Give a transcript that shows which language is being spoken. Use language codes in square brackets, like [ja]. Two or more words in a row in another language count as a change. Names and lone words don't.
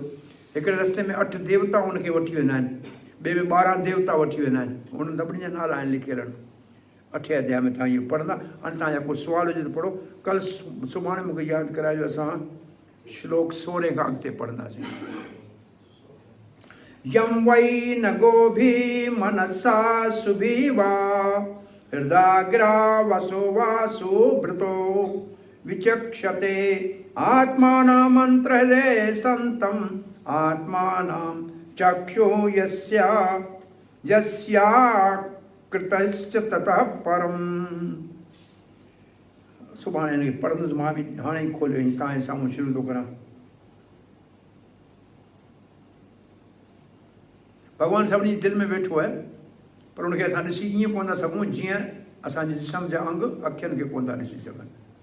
[sd] हिकिड़े रस्ते में 8 देवता उनखे वठी वेंदा आहिनि, ॿिए में 12 देवता वठी वेंदा आहिनि। उन सभिनी जा नाला आहिनि लिखियल आहिनि 8 अध्याय में। तव्हां इहो पढ़ंदा। हाणे तव्हांजा को सुवाल हुजे त पढ़ो। कल्ह सुभाणे मूंखे यादि कराइजो, असां श्लोक 16 खां अॻिते पढ़ंदासीं। [sa] यम वै न गोभी मनसा सुभीवा हृदाग्रा वसो वासु भृतो विचक्षते आत्मानामंत्र हृदय संतम आत्मानां चक्षु यस्या कृतश्च ततः परम। [sd] सुभाणे हिनखे पढ़ंदुसि। मां बि हाणे ई खोलियो तव्हांजे साम्हूं शुरू थो करां। भॻवानु सभिनी दिलि में वेठो आहे, पर उनखे असां ॾिसी ईअं कोन था सघूं जीअं असांजे जिस्म जा अंग अखियुनि खे कोन था ॾिसी सघनि।